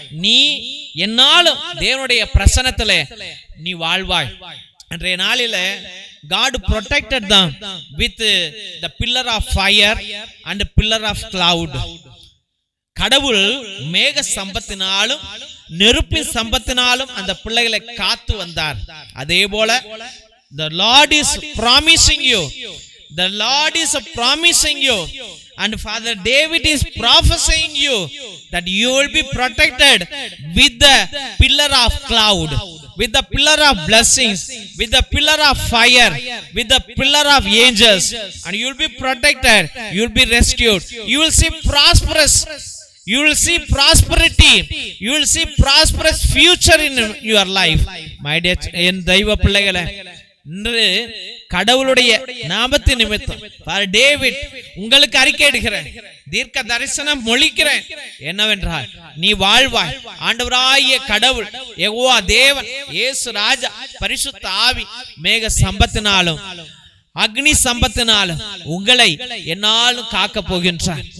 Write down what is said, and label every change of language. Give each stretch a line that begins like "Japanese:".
Tamil: நீ என்னாலும் தேவனுடைய பிரசன்னத்திலே நீ வாழ்வாய். அன்றைய நாளிலே
English: God protected them with the pillar of fire and the pillar of cloud.
Tamil: கடவுள் மேக சம்பத்தினாலும் நெருப்பின் சம்பத்தினாலும் அந்த பிள்ளைகளை காத்து வந்தார். அதே போல
English: the Lord is promising you The Lord is promising you, and Father David is prophesying you that you will be protected with the pillar of cloud, with the pillar of blessings, with the pillar of fire, with the pillar of angels, and you will be protected, you will be rescued, you will see prosperous, you will see prosperity, you will see prosperous future in your life. My dear
Tamil: என் தெய்வ பிள்ளைகளே, இன்று கடவுளுடைய நாமத்தின் நிமித்தம் for David உங்களுக்கு அறிக்கையிடுகிறேன், தீர்க்க தரிசனம் மொழிக்கிறேன். என்னவென்றால் நீ வாழ்வாய். ஆண்டவராகிய கடவுள் யெகோவா தேவன், இயேசு ராஜா, பரிசுத்த ஆவி மேக சம்பத்தினாலும் அக்னி சம்பத்தினாலும் உங்களை என்னாலும் காக்க போகின்றார்.